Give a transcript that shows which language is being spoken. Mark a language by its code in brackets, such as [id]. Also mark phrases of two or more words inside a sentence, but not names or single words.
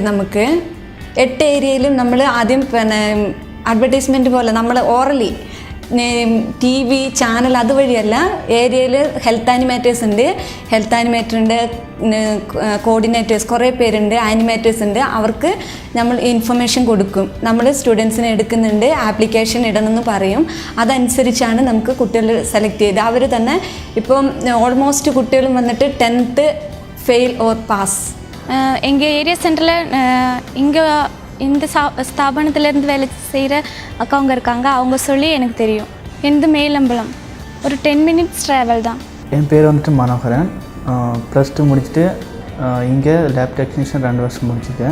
[ml] നമുക്ക് 8 ഏരിയയിലും നമ്മൾ ആദ്യം അഡ്വർടൈസ്മെൻറ്റ് പോലെ നമ്മൾ ഓറലി [en] TV channel [ml] അതുവഴിയല്ല, ഏരിയയിൽ [en] health animators [ml] ഉണ്ട്, [en] health animator [ml] ഉണ്ട്, കോർഡിനേറ്റേഴ്സ് കുറേ പേരുണ്ട്, ആനിമേറ്റേഴ്സ് ഉണ്ട്. അവർക്ക് നമ്മൾ ഇൻഫർമേഷൻ കൊടുക്കും. നമ്മൾ സ്റ്റുഡൻസിനെ എടുക്കുന്നുണ്ട്, ആപ്ലിക്കേഷൻ ഇടണമെന്ന് പറയും. അതനുസരിച്ചാണ് നമുക്ക് കുട്ടികൾ സെലക്ട് ചെയ്ത് അവർ തന്നെ ഇപ്പം ഓൾമോസ്റ്റ് കുട്ടികളും വന്നിട്ട് [en] 10th fail or pass. [ta] எங்கள் [en] area center [ta] இங்கே இந்த ஸ்தாபனத்திலேருந்து வேலை செய்கிற அக்காவங்க இருக்காங்க. அவங்க சொல்லி எனக்கு தெரியும். எனது மேலம்பலம் ஒரு [en] 10 minutes travel [ta] தான். என் பேர் வந்துட்டு மனோகரன். +2 முடிச்சுட்டு இங்கே [en] lab technician [ta] 2 வருஷம் முடிச்சுட்டேன்.